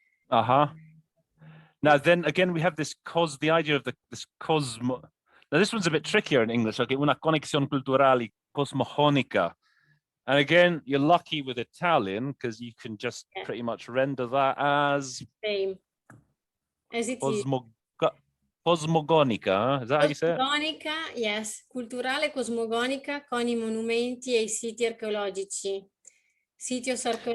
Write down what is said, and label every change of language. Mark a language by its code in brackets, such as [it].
[en] Now then again, we have the idea of this cosmo. Now this one's a bit trickier in English. [it] Okay, una conexión culturale cosmogonica. [en] And again, you're lucky with Italian because you can just pretty much render that as same as it is. Cosmogonica, is that how you say it? [it] Cosmogonica, yes. Culturale cosmogonica con I monumenti e I siti archeologici. Sitios archeologici.